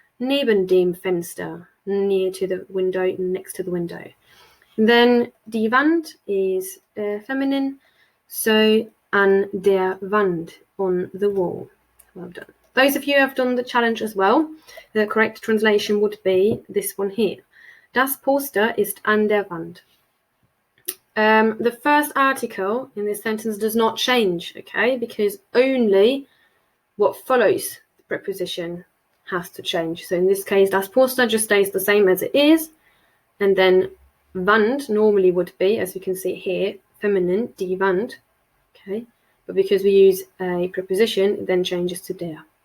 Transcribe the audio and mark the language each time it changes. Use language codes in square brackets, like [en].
[de] Neben dem Fenster, [en] near to the window, next to the window. Then die Wand is feminine, so [de] an der Wand, [en] on the wall. Well done. Those of you who have done the challenge as well, the correct translation would be this one here. [de] Das Poster ist an der Wand. [en] The first article in this sentence does not change, okay, because only what follows the preposition has to change. So in this case, das Poster just stays the same as it is, and then Wand normally would be, as you can see here, feminine, die Wand, okay, but because we use a preposition, it then changes to der.